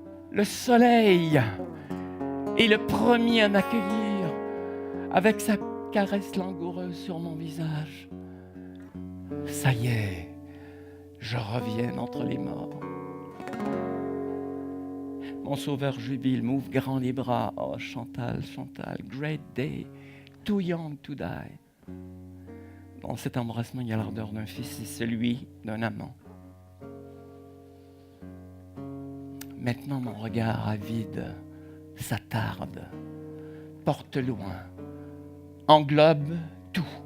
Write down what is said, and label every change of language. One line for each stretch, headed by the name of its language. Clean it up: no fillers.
French: Le soleil est le premier à m'accueillir avec sa caresse langoureuse sur mon visage. Ça y est, je reviens entre les morts. Mon sauveur jubile, m'ouvre grand les bras.
English: Oh, Chantal, Chantal, great day, too young to die.
French: Dans cet embrassement, il y a l'ardeur d'un fils et celui d'un amant. Maintenant, mon regard avide s'attarde, porte loin, englobe tout.